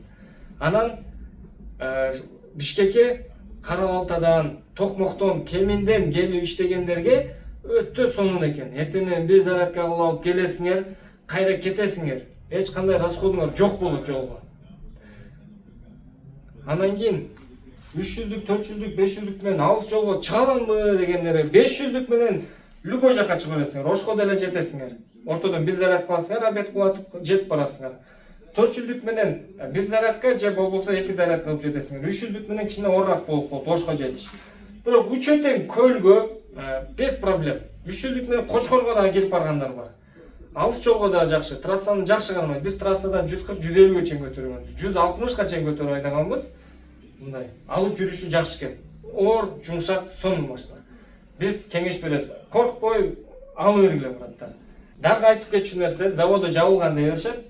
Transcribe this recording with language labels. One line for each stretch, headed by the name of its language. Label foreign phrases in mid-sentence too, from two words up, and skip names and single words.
Kyrgyz: Анан Бишкекке Кара-Балтадан, Токмоктон, Кеминден келип иштегендерге өтө сонун экен. Эртең бир зарядка кылып алып келесиңер, кайра кетесиңер. Эч кандай расходуңар жок болот жолго. Анан кийин 300'лük, 400'лük, 500'лük менен алыс жолго чыгаламбы дегендер 500'лük менен любой жака чыга бересиңер. Ошко деле жетесиңер. Ортодон бир заряд кыласыңар, обед кылып жетип барасыңар. 400'лük менен бир зарядка же болбосо 2 заряд кылып жетесиңер. 300'лük менен кичине орраак болуп калат Ошко жетиш. Бирок үчөтең көлгө
Russian: без проблем.
Kyrgyz: 300'лük менен Кочкорго да кирип баргандар бар. Алыс жолго да жакшы. Трассаны жакшы кармайт. Биз трассадан 140-150 чейин көтөргөнбүз. 160 чейин көтөрүп айдаганбыз. Мындай алып жүрүшү жакшы экен. Оор, жумшак, сонун машина. Биз кеңеш беребиз. Коркпой ала бергиле браттар. Дагы айтып кетчү нерсе, заводу жабылган деп беришет.